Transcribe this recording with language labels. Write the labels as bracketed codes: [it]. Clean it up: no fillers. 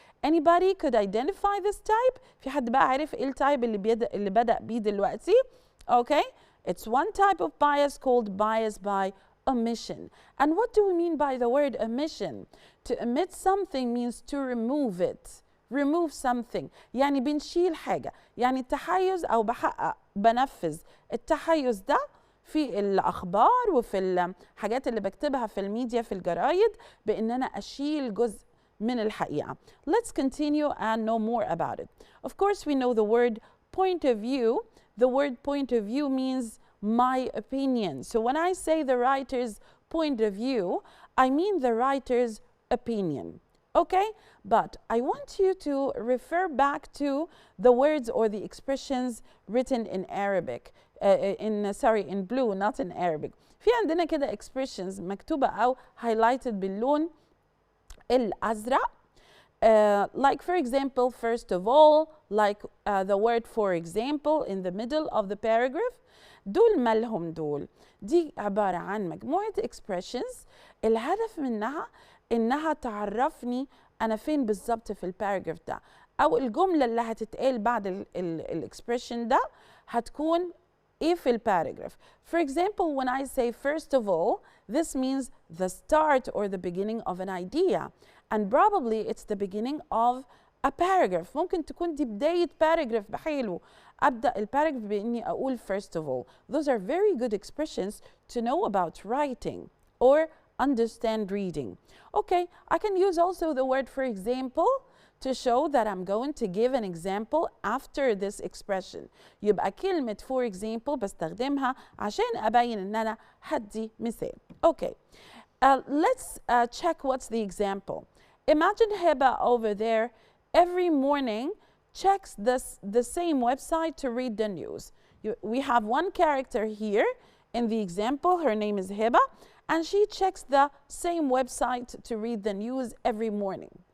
[en] Anybody could identify this type? [ar] في حد بقى عارف ايه التايب اللي بدأ بيه دلوقتي؟ Okay? [en] It's one type of bias called bias by omission. And what do we mean by the word omission? To omit something means to remove it. Remove something. [ar] يعني بنشيل حاجة. يعني التحيز أو بنفذ التحيز ده في الأخبار وفي الحاجات اللي بكتبها في الميديا في الجرايد بإن أنا أشيل جزء من الحقيقة. [en] Let's continue and know more about it. Of course, we know the word point of view. The word point of view means my opinion. So when I say the writer's point of view, I mean the writer's opinion. Okay? But I want you to refer back to the words or the expressions written in Arabic. In blue, not in Arabic. [ar] في عندنا كده expressions مكتوبة أو highlighted باللون الأزرق. [en] Like for example, first of all, like the word for example in the middle of the paragraph. [ar] دول مالهم دول؟ دي عبارة عن مجموعة expressions الهدف منها إنها تعرفني أنا فين بالظبط في الباراجراف ده، أو الجملة اللي هتتقال بعد الإكسبريشن ده هتكون إيه في الباراجراف. [en] For example, when I say first of all, this means the start or the beginning of an idea. And probably it's the beginning of a paragraph. [ar] ممكن تكون دي بداية paragraph بحاله. أبدأ الباراجراف بإني أقول [en] first of all. Those are very good expressions to know about writing or understand reading. Okay, I can use also the word for example to show that I'm going to give an example after this expression. [ar] يبقى كلمة [en] for example [ar] بستخدمها عشان أبين إن أنا هدي مثال. [en] Okay, let's check what's the example. Imagine Heba over there every morning checks the same website to read the news. We have one character here in the example. Her name is Heba, and she checks the same website to read the news every morning.